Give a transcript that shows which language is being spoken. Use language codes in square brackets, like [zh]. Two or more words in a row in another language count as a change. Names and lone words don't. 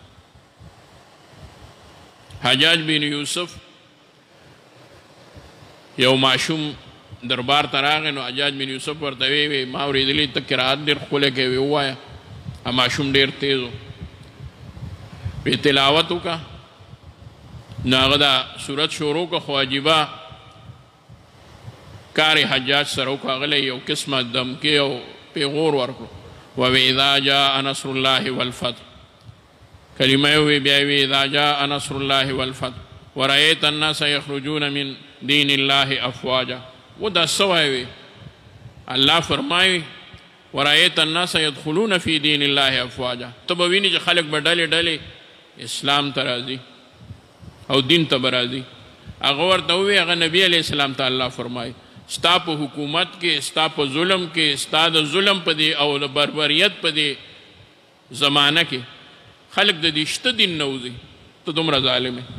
[ps] حجاج بن یوسف یو ماشوم دربار ته راغی، نو حجاج بن یوسف ورته وی ما اورېدلي ته قرات ډېر ښکلی کوې، ووایه. ماشوم ډېر تیز و، وی تلاوت وکړه. نو هغه دا صورت شروع کړه، خو عجیبه کار حجاج سره وکړه، هغه له یو قسمه دمکې او پیغور ورکړو. [ar] ووی اذا جاء نصر الله والفتح، [ps] کلمه یې ووی، بیا یې وی [ar] اذا جاء نصر الله والفتح ورأیت الناس یخرجون من دین الله افواجا. [ps] و دا څه وایي؟ الله فرمایي [ar] ورأیت الناس یدخلون فی دین الله افواجا، [ps] ته به وینې چې خلک به ډلې ډلې اسلام ته راځي او دین ته به راځي. هغه ورته ووی، هغه نبی [ar] علیه السلام [ps] ته الله فرمایي ستا په حکومت کې، ستا په ظلم کې، ستا د ظلم په دې او د بربریت په دې زمانه کې خلک د دې شته دین نه وځي، ته دومره ظالم یې.